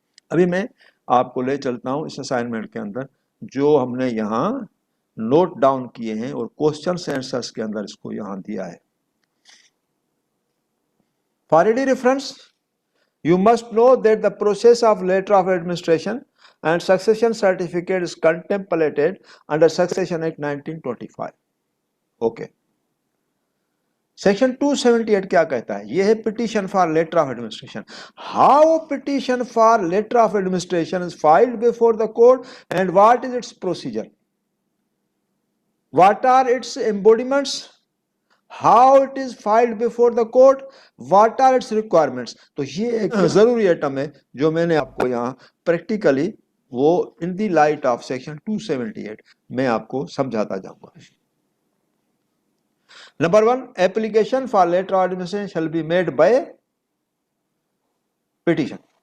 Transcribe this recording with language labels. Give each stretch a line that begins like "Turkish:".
Urdu: ابھی میں آپ کو لے چلتا ہوں اس اسائنمنٹ کے اندر جو ہم نے یہاں نوٹ ڈاؤن کیے ہیں، اور کوسچنز آنسرز کے اندر اس کو یہاں دیا ہے۔
English: For ready reference you must know that the process of letter of administration and succession certificate is contemplated under Succession Act 1925. Okay. Section 278
Urdu: کیا کہتا ہے؟ یہ ہے
English: petition for letter of administration. How petition for letter of administration is filed before the court and what is its procedure? What are its embodiments? How it is filed before the court, what are its requirements؟
Urdu: تو یہ ایک ضروری atom ہے جو میں نے آپ کو یہاں پریکٹیکلی وہ
English: in the light of
Urdu: سیکشن 278 میں آپ کو سمجھاتا جاؤں گا۔ Number 1،
English: application for letter of administration shall be made by petition۔